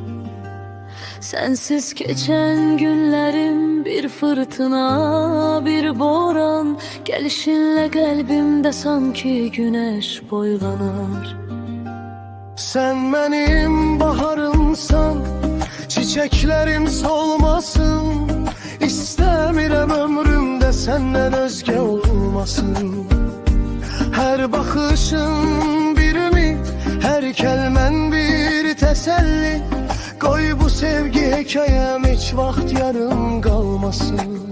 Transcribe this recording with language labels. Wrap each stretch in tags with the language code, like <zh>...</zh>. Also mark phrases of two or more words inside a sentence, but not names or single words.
<tr>Sensiz geçen günlerim bir fırtına, bir boran. Gelişinle kalbimde sanki güneş boylanar. Sen benim baharımsan, çiçeklerim solmasın.</tr> <az>İstəmirəm ömrümdə səndən özgə olmasın. Hər baxışın bir ümid, hər kəlmən bir təsəlli. Qoy bu sevgi hekayəm heç vaxt yarım qalmasın.</az>